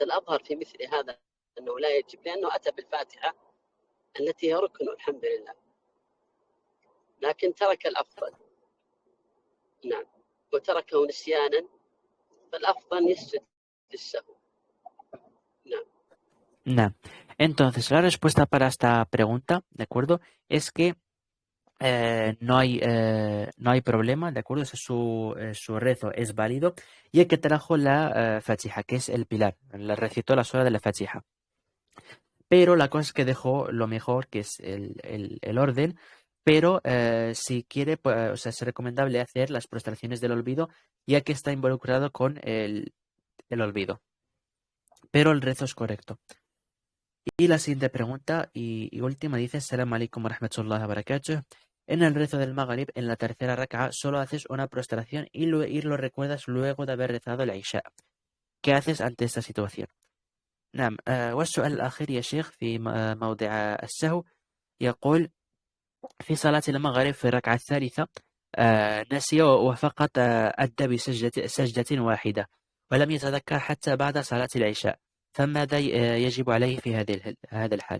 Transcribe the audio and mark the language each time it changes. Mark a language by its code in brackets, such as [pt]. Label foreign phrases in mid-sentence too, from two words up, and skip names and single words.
[ar] الأظهر في مثل هذا أنه لا يجب، لأنه أتى بالفاتحة التي هي ركن الحمد لله، لكن ترك الأفضل. نعم، وتركه نسيانا، فالأفضل يسجد للسهو. نعم. نعم. [es] Entonces, la respuesta para esta pregunta, ¿de acuerdo? Es que no hay problema, ¿de acuerdo? Su rezo es válido, y el que trajo la Fatiha, que es el pilar, le recitó la sura de la Fatiha. Pero la cosa es que dejó lo mejor, que es el orden, pero si quiere, pues, o sea, es recomendable hacer las prostraciones del olvido, ya que está involucrado con el olvido. Pero el rezo es correcto. Y la siguiente pregunta y última dice: [ar] سلام عليكم ورحمة الله وبركاته. [es] En el rezo del Maghrib, en la tercera raka'a, solo haces una prostración y lo recuerdas luego de haber rezado la Isha. ¿Qué haces ante esta situación? [ar] نعم. والسؤال الأخير يا شيخ في موضع السهو يقول: في صلاة المغرب في الركعة الثالثة نسي وفقط أدى سجدة واحدة ولم يتذكر حتى بعد صلاة العشاء، فماذا يجب عليه في هذا الحال؟